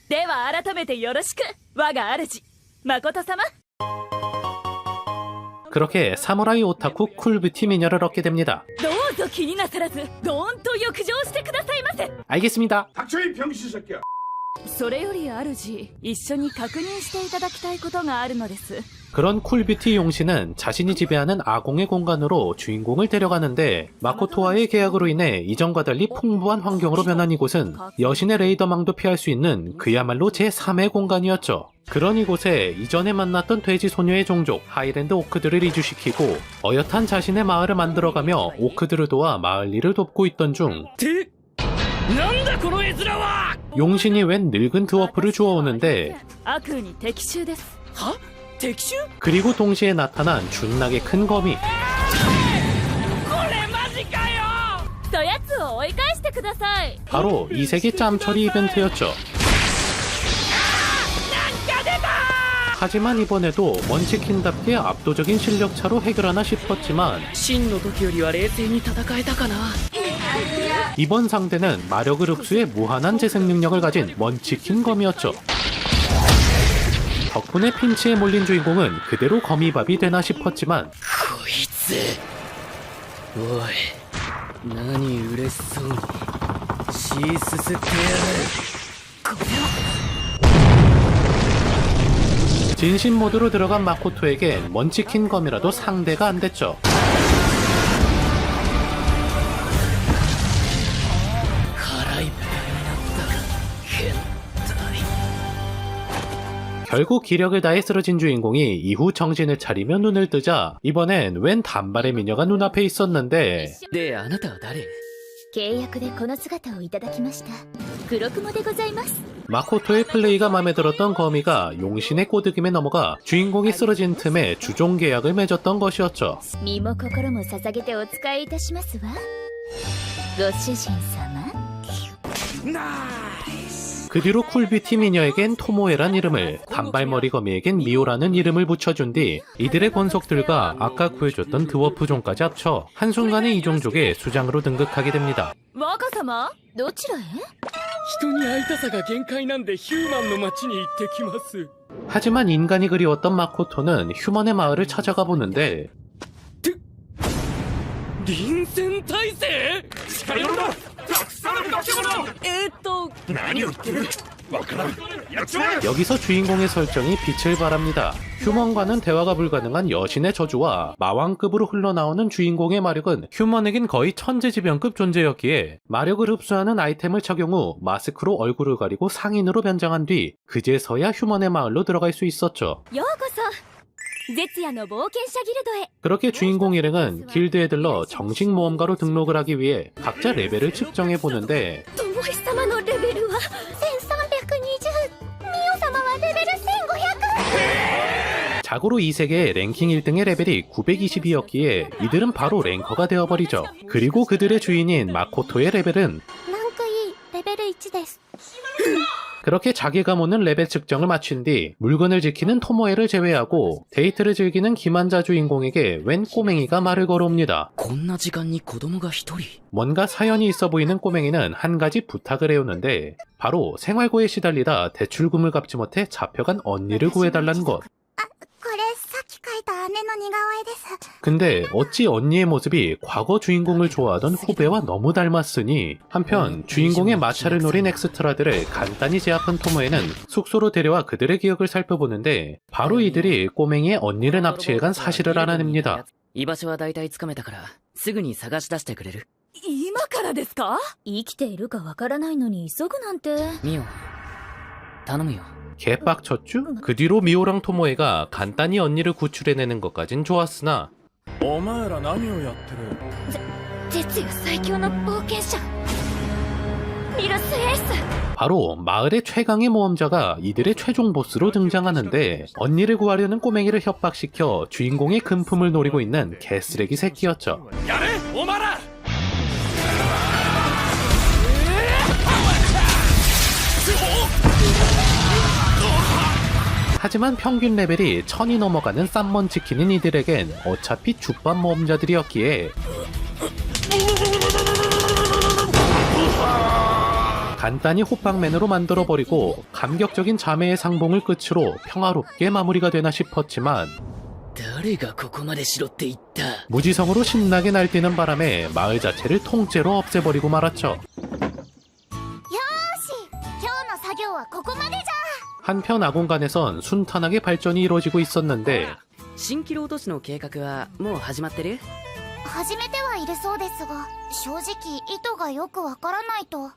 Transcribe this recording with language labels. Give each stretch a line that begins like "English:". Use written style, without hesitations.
Japanese: では改めてよろしく、我が主、誠様。
Korean: 그렇게 사무라이 오타쿠 쿨뷰티 미녀를 얻게 됩니다.
Japanese: どうぞ気になさらず、どーんと浴場してくださいませ。
Korean: 알겠습니다. 닥쳐 이 병신 새끼야.
Japanese: それより主、一緒に確認していただきたいことがあるのです。
Korean: 그런 쿨뷰티 용신은 자신이 지배하는 아공의 공간으로 주인공을 데려가는데 마코토와의 계약으로 인해 이전과 달리 풍부한 환경으로 변한 이곳은 여신의 레이더망도 피할 수 있는 그야말로 제3의 공간이었죠. 그런 이곳에 이전에 만났던 돼지 소녀의 종족 하이랜드 오크들을 이주시키고 어엿한 자신의 마을을 만들어가며 오크들을 도와 마을 일을 돕고 있던 중 용신이 웬 늙은 드워프를 주워오는데
Japanese: 悪に敵襲です。
Korean: 그리고 동시에 나타난 존나게 큰 거미.
Japanese: そやつを追い返してください。
Korean: 바로 이세계 짬처리 이벤트였죠. 하지만 이번에도 먼치킨답게 압도적인 실력차로 해결하나 싶었지만
Japanese: 真の時よりは冷静に戦えたかな。
Korean: 이번 상대는 마력을 흡수해 무한한 재생 능력을 가진 먼치킨 거미였죠. 덕분에 핀치에 몰린 주인공은 그대로 거미밥이 되나 싶었지만
Japanese: こいつ。おい、何嬉しそうに血すすってや
Korean: 진심 모드로 들어간 마코토에겐 먼치킨 검이라도 상대가 안 됐죠. 결국 기력을 다해 쓰러진 주인공이 이후 정신을 차리며 눈을 뜨자 이번엔 웬 단발의 미녀가 눈앞에 있었는데
Japanese: であなたは誰？契約でこの姿をいただきました黒雲でございます
Korean: 마코토의 플레이가 마음에 들었던 거미가 용신의 꼬드김에 넘어가 주인공이 쓰러진 틈에 주종 계약을 맺었던 것이었죠.
Japanese: 身も心も捧げてお使いいたしますわご主人様
Korean: 그 뒤로 쿨뷰티 미녀에겐 토모에란 이름을, 단발머리 거미에겐 미오라는 이름을 붙여준 뒤 이들의 권속들과 아까 구해줬던 드워프종까지 합쳐 한순간에 이종족의 수장으로 등극하게 됩니다.
Japanese: 若様どちらへ人に会いたさが限界なんでヒューマンの街に行ってきます。
Korean: 하지만 인간이 그리웠던 마코토는 휴먼의 마을을 찾아가 보는데
Japanese: 臨戦態勢近寄るなたくさんの化け物何を言ってるわからんやっちまえ
Korean: 여기서 주인공의 설정이 빛을 발합니다. 휴먼과는 대화가 불가능한 여신의 저주와 마왕급으로 흘러나오는 주인공의 마력은 휴먼에겐 거의 천재지변급 존재였기에 마력을 흡수하는 아이템을 착용 후 마스크로 얼굴을 가리고 상인으로 변장한 뒤 그제서야 휴먼의 마을로 들어갈 수 있었죠.
Japanese: ようこそ絶夜の冒険者ギルドへ
Korean: 그렇게 주인공 일행은 길드에 들러 정식 모험가로 등록을 하기 위해 각자 레벨을 측정해 보는데
Japanese: ともえ様のレベルは1320ミオ様はレベル1500
Korean: 자고로 이 세계의 랭킹 1등의 레벨이 920이었기에 이들은 바로 랭커가 되어버리죠. 그리고 그들의 주인인 마코토의 레벨은
Japanese: ランク E レベル1です
Korean: 그렇게 자기가 모는 레벨 측정을 마친 뒤 물건을 지키는 토모에를 제외하고 데이트를 즐기는 김한자 주인공에게 웬 꼬맹이가 말을 걸어옵니다.
Japanese: こんな時間に子供が一人？
Korean: 뭔가 사연이 있어 보이는 꼬맹이는 한 가지 부탁을 해오는데 바로 생활고에 시달리다 대출금을 갚지 못해 잡혀간 언니를 구해달라는 것.
Japanese: これさっき描いた姉の似顔絵です
Korean: 근데 어찌 언니의 모습이 과거 주인공을 좋아하던 후배와 너무 닮았으니 한편 주인공의 마차를 노린 엑스트라들을 간단히 제압한 토모에는 숙소로 데려와 그들의 기억을 살펴보는데 바로 이들이 꼬맹이의 언니를 납치해간 사실을 알아냅니다.
Japanese: 居場所は大体つかめたからすぐに探し出してくれる？今からですか生きているかわからないのに急ぐなんてミオ頼むよ。
Korean: 개빡쳤쥬? 그 뒤로 미오랑 토모에가 간단히 언니를 구출해내는 것까진 좋았으나
Japanese: お前ら何をやってる絶夜最強の冒険者ミルスエース
Korean: 바로 마을의 최강의 모험자가 이들의 최종 보스로 등장하는데 언니를 구하려는 꼬맹이를 협박시켜 주인공의 금품을 노리고 있는 개쓰레기 새끼였죠.
Japanese: やれお前ら
Korean: 하지만 평균 레벨이 1000이 넘어가는 쌈먼치킨인 이들에겐 어차피 죽밥 모험자들이었기에 간단히 호빵맨으로 만들어버리고 감격적인 자매의 상봉을 끝으로 평화롭게 마무리가 되나 싶었지만
Japanese: 誰がここまでしろって言った？
Korean: 무지성으로 신나게 날뛰는 바람에 마을 자체를 통째로 없애버리고 말았죠.
Japanese: 今日の作業はここまでじゃ
Korean: 한편 아공간에선 순탄하게 발전이 이루어지고 있었는데
Japanese: 蜃気楼都市の計画はもう始まってる？始めてはいるそうですが正直意図がよくわからないと